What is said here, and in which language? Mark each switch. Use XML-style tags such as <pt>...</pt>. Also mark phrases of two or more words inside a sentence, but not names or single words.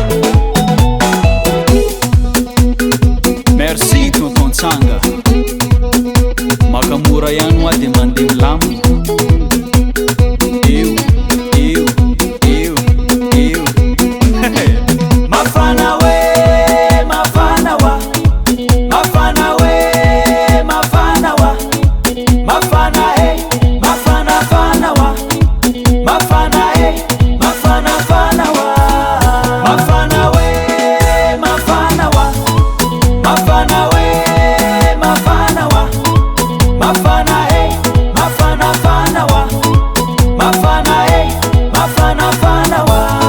<fr>merci tonton</fr> <mg>Tsanga makamora ihany hoa de mandeha milamina eo eo eo eo mafana we mafana wa mafana we mafana wa mafana mafana fana wa mafana mafana fana wa mafana we mafana wa mafana we mafana wa mafana mafana fana wa mafana mafana fana wa</mg>